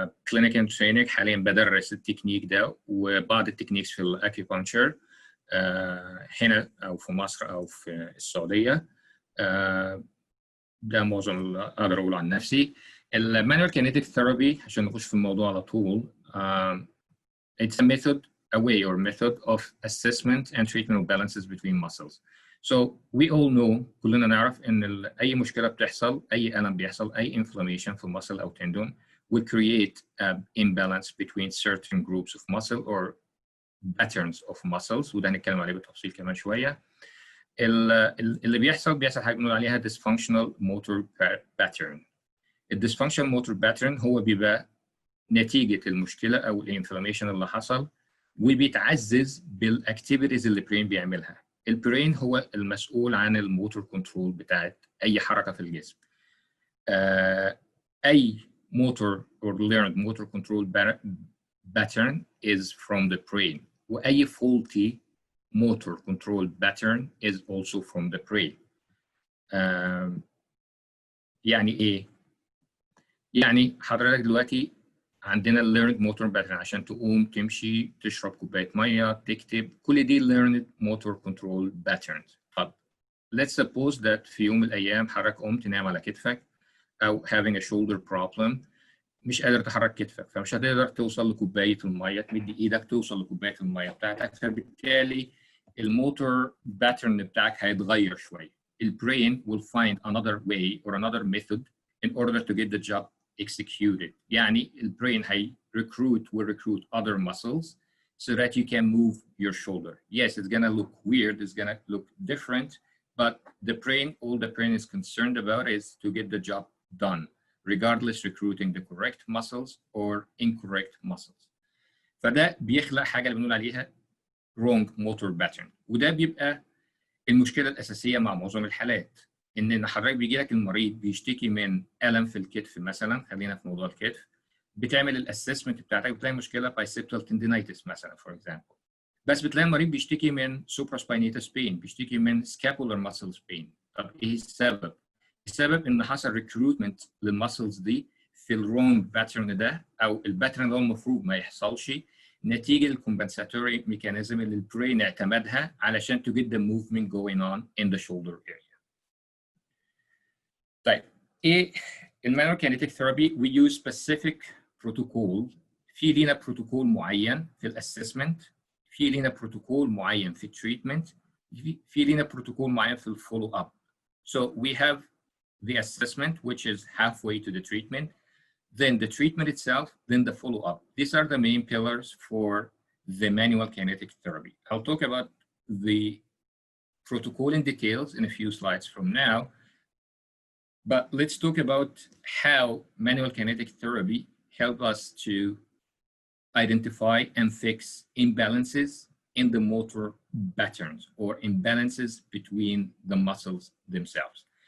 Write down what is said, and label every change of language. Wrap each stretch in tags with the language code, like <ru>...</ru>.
<ar>كلينيك اند تريننج، حاليا بدرس التكنيك ده وبعض التكنيكس في الاكيبانشر هنا او في مصر او في السعوديه. ده معظم اللي اقدر اقوله عن نفسي. المانوال كينيتيك ثيرابي عشان نخش في الموضوع على طول.</ar> <en>It's a method, a way or method of assessment and treatment of balances between muscles. So we all know،</en> <ar>كلنا نعرف ان اي مشكله بتحصل، اي الم بيحصل، اي</ar> <en>inflammation في muscle او tendon will create an imbalance between certain groups of muscle or patterns of muscles،</en> <ar>وده هنتكلم عليه بالتفصيل كمان شويه. اللي بيحصل حاجه بنقول عليها dysfunctional motor pattern. الديسفانكشنال موتور باترن هو بيبقى نتيجه المشكله او الانفلاميشن اللي حصل، وبيتعزز بالاكتيفيتيز اللي البرين بيعملها. البرين هو المسؤول عن الموتور كنترول بتاعت اي حركه في الجسم.</ar> <en>اي motor or learned motor control pattern is from the brain، واي faulty motor control pattern is also from the brain.</en> <ar>يعني ايه؟ يعني حضرتك دلوقتي عندنا learned motor pattern، عشان تقوم تمشي تشرب كوبايه ميه تكتب، كل دي learned motor control patterns. طب</ar> <en>let's suppose that</en> <ar>في يوم من الايام حضرتك قمت نام على كتفك او</ar> <en>having a shoulder problem،</en> <ar>مش قادر تحرك كتفك، فمش هتقدر توصل لكوبايه الميه، تمد ايدك توصل لكوبايه الميه بتاعتك، فبالتالي الموتور باترن بتاعك هيتغير شويه.</ar> <en>البرين will find another way or another method in order to get the job executed. يعني البرين will recruit other muscles so that you can move your shoulder. Yes, it's gonna look weird, it's gonna look different, but all the brain is concerned about is to get the job done, regardless recruiting the correct muscles or incorrect muscles.</en> <ar>فده بيخلق حاجه اللي بنقول عليها wrong motor pattern، وده بيبقى المشكله الاساسيه مع معظم الحالات. ان حضرتك بيجي لك المريض بيشتكي من الم في الكتف مثلا، خلينا في موضوع الكتف، بتعمل الاسسمنت بتاعتك بتلاقي مشكله biceptal tendinitis مثلا فور اكزامبل، بس بتلاقي المريض بيشتكي من supraspinatus pain، بيشتكي من scapular muscles pain. طب ايه السبب؟ السبب ان حصل ريكروتمنت للمسلز دي في الرونج باترن ده، او الباترن ده المفروض ما يحصلش، نتيجه الكومبنساتوري ميكانيزم اللي البرين اعتمدها علشان</ar> <en>to get the movement going on in the shoulder area.</en> <ar>طيب ايه المانوال كينيتيك ثيرابي؟</ar> <en>we use specific protocol.</en> <ar>في لينا بروتوكول معين في الاسسمنت، في لينا بروتوكول معين في التريتمنت، في لينا بروتوكول معين في الفولو اب.</ar> <en>So we have the assessment, which is halfway to the treatment, then the treatment itself, then the follow-up. These are the main pillars for the manual kinetic therapy. I'll talk about the protocol in details in a few slides from now, but let's talk about how manual kinetic therapy help us to identify and fix imbalances in the motor patterns or imbalances between the muscles themselves.</en>